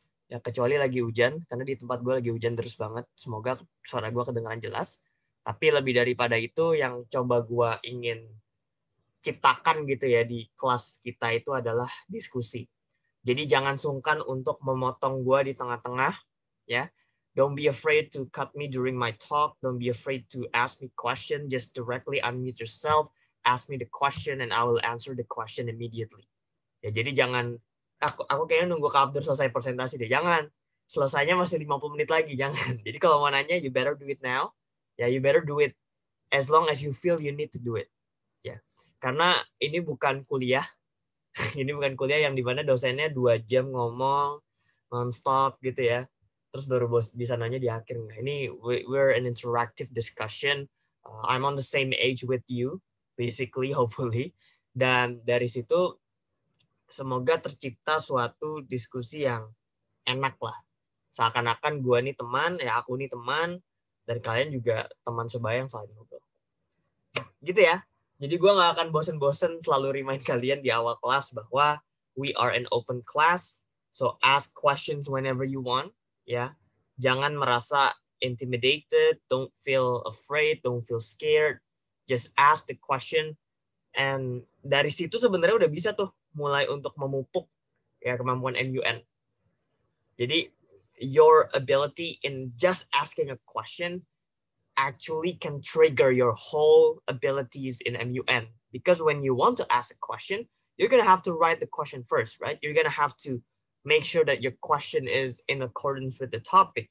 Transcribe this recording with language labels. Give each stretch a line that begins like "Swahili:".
Indonesian: Ya, kecuali lagi hujan, karena di tempat gue lagi hujan terus banget. Semoga suara gue kedengaran jelas. Tapi lebih daripada itu, yang coba gue ingin ciptakan gitu ya di kelas kita itu adalah diskusi. Jadi jangan sungkan untuk memotong gue di tengah-tengah, ya.
English: Don't be afraid to cut me during my talk. Don't be afraid to ask me question. Just directly unmute yourself, ask me the question, and I will answer the question immediately.
Indonesian: Ya, jadi jangan, aku kayaknya nunggu Kak Abdur selesai presentasi deh. Jangan. Selesainya masih 50 menit lagi, jangan. Jadi kalau mau nanya,
English: you better do it now. Ya, you better do it as long as you feel you need to do it. Ya.
Indonesian: Karena ini bukan kuliah. Ini bukan kuliah yang dimana dosennya 2 jam ngomong non-stop gitu ya. Terus baru bisa nanya di akhir. Ini
English: we're an interactive discussion. I'm on the same age with you, basically, hopefully.
Indonesian: Dan dari situ semoga tercipta suatu diskusi yang enak lah. Seakan-akan gue nih teman, ya aku nih teman, dan kalian juga teman sebaya yang saling ngobrol. Gitu ya. Jadi gue nggak akan bosen-bosen selalu remind kalian di awal kelas bahwa
English: we are an open class, so ask questions whenever you want.
Indonesian: Ya, jangan merasa intimidated,
English: don't feel afraid, don't feel scared. Just ask the question
Indonesian: And dari situ sebenarnya udah bisa tuh mulai untuk memupuk ya kemampuan MUN.
English: Jadi your ability in just asking a question actually can trigger your whole abilities in MUN. Because when you want to ask a question, you're going to have to write the question first, right? You're going to have to make sure that your question is in accordance with the topic.